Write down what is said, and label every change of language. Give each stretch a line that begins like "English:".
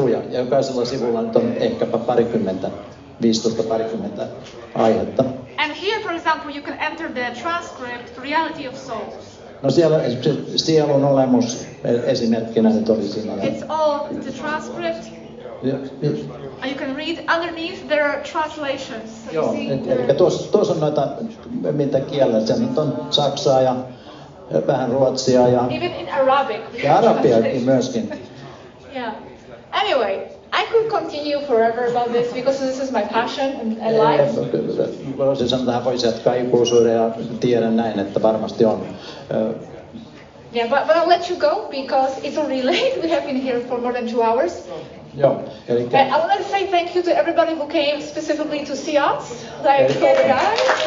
Finnish: Ja jokaisella sivulla nyt on ehkäpä 15-20 aihetta.
English: And here, for example, you can enter the transcript, reality of souls.
Finnish: No siellä sielun olemus esimerkkinä nyt oli siinä.
English: It's all the transcript. And you can read underneath there are translations. So
Finnish: joo, eli tuossa on noita, mitä kielellä. Se nyt on saksaa ja vähän ruotsia ja...
English: Even in Arabic.
Finnish: Ja arabiakin myöskin.
English: Yeah. Anyway, I could continue forever about this because this is my passion and life.
Finnish: Voisin sanoa, tähän voisi jatkaa ikuisuuden ja tiedän näin, että varmasti on.
English: Yeah, but I'll let you go because it's already late. We have been here for more than 2 hours.
Finnish: Joo, eli...
English: I want to say thank you to everybody who came specifically to see us, like all the guys.